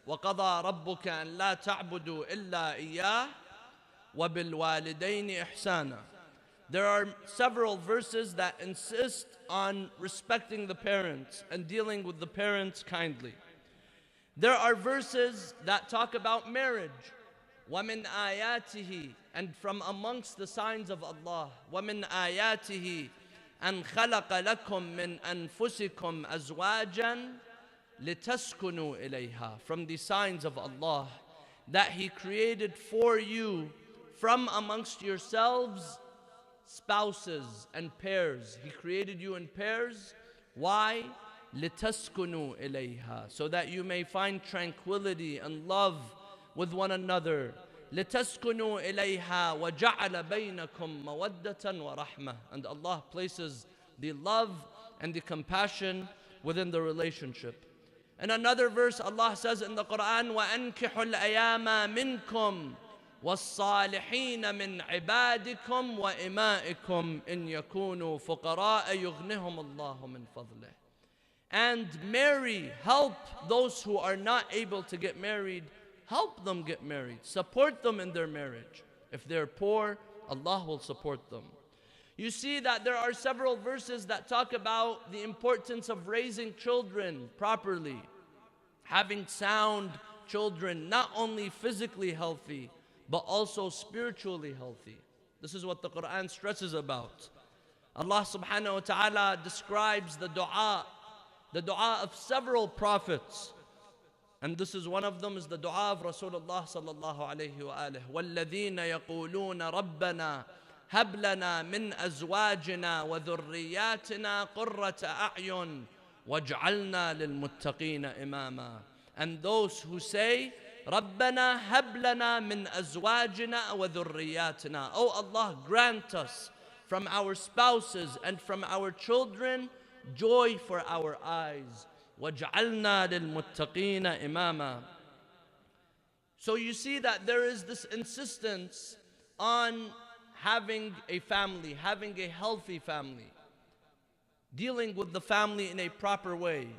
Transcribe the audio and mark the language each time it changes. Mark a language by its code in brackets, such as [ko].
[ar] وَقَضَى رَبُّكَ أَن لَا تَعْبُدُوا إِلَّا إِيَّاهُ وَبِالْوَالِدَيْنِ إِحْسَانًا. [en] There are several verses that insist on respecting the parents and dealing with the parents kindly. There are verses that talk about marriage. [ar] وَمِنْ آيَاتِهِ, [en] and from amongst the signs of Allah, [ar] وَمِنْ آيَاتِهِ أن خلق لكم من أنفسكم أزواجا لتسكنوا إليها. [en] From the signs of Allah, that He created for you from amongst yourselves spouses and pairs. He created you in pairs. Why? [ar] لتسكنوا إليها, [en] so that you may find tranquility and love with one another. [ar] لِتَسْكُنُوا إِلَيْهَا وَجَعَلَ بَيْنَكُمْ مَوَدَّةً وَرَحْمَةً. [en] And Allah places the love and the compassion within the relationship. In another verse, Allah says in the Quran, [ar] وَأَنْكِحُوا الْأَيَامَ مِنْكُمْ وَالصَّالِحِينَ مِنْ عِبَادِكُمْ وَإِمَائِكُمْ إِنْ يَكُونُوا فُقَرَاءَ يُغْنِهُمُ اللَّهُ مِنْ فَضْلِهِ. [en] And marry, help those who are not able to get married help them get married. Support them in their marriage. If they're poor, Allah will support them. You see that there are several verses that talk about the importance of raising children properly, having sound children, not only physically healthy, but also spiritually healthy. This is what the Quran stresses about. Allah subhanahu wa ta'ala describes the dua of several prophets. And this is one of them, is the dua of Rasulullah sallallahu alayhi wa alihi. [ar] وَالَّذِينَ يَقُولُونَ رَبَّنَا هَبْ لَنَا مِنْ أَزْوَاجِنَا وَذُرِّيَّاتِنَا قُرَّةَ أَعْيُنٍ وَاجْعَلْنَا لِلْمُتَّقِينَ إِمَامًا. [en] And those who say, [ar] رَبَّنَا هَبْ لَنَا مِنْ أَزْوَاجِنَا وَذُرِّيَّاتِنَا. [en] Oh Allah, grant us from our spouses and from our children joy for our eyes. [ar] وَاجْعَلْنَا لِلْمُتَّقِينَ إِمَامًا. [en] So you see that there is this insistence on having a family, having a healthy family, dealing with the family in a proper way.